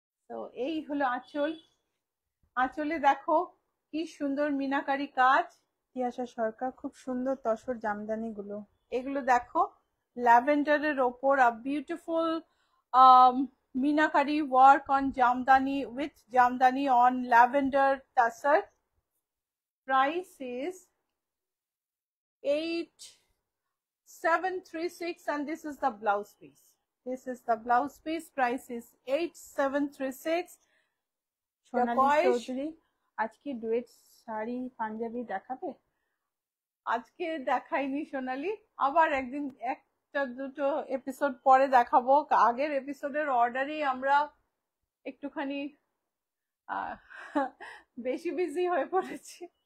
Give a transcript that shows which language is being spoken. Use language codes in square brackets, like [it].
[bn] তো এই হলো আঁচল। আঁচলে দেখো কি সুন্দর মিনাকারি কাজ। তিয়াশা সরকার, খুব সুন্দর তসর জামদানি গুলো। এগুলো দেখো ল্যাভেন্ডারের ওপর [en] A beautiful meenakari work on Jamdani with Jamdani on lavender tussar. Price is 8736 and this is the blouse piece. This is the blouse piece. Price is 8736. [bn] সোনালী চৌধুরী, আজকে ডুয়েট শাড়ি পাঞ্জাবি দেখাবে? আজকে দেখাইনি সোনালি, আবার একদিন একটা দুটো এপিসোড পরে দেখাবো। আগের এপিসোডের অর্ডারই আমরা একটুখানি বেশি বিজি হয়ে পড়েছি।